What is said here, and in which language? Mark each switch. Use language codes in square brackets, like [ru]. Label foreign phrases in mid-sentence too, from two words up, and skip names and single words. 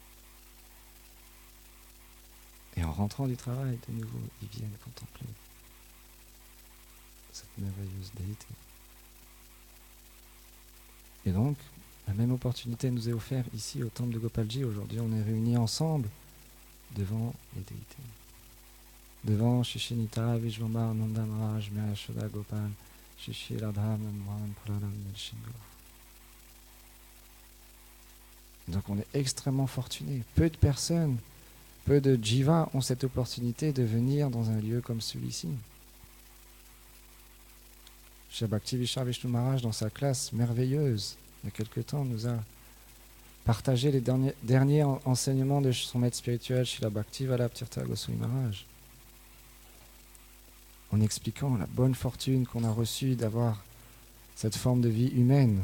[fr] Et en rentrant du travail, de nouveau, ils viennent contempler cette merveilleuse déité. Et donc, la même opportunité nous est offerte ici au temple de Gopalji. Aujourd'hui, on est réunis ensemble devant les déités. Devant Shishinita, Vishvambar, Nandanraj, Mayashoda, Gopal, Shishi, Radha, Manmohan, Praram, Nelshingo. Donc on est extrêmement fortunés. Peu de personnes, peu de jivas ont cette opportunité de venir dans un lieu comme celui-ci. Shri Bhakti Vishar Vishnu Maharaj, dans sa classe merveilleuse, il y a quelque temps, nous a partagé les derniers enseignements de son maître spirituel, Srila Bhakti Vallabhtirtha Goswami Maharaj, en expliquant la bonne fortune qu'on a reçue d'avoir cette forme de vie humaine.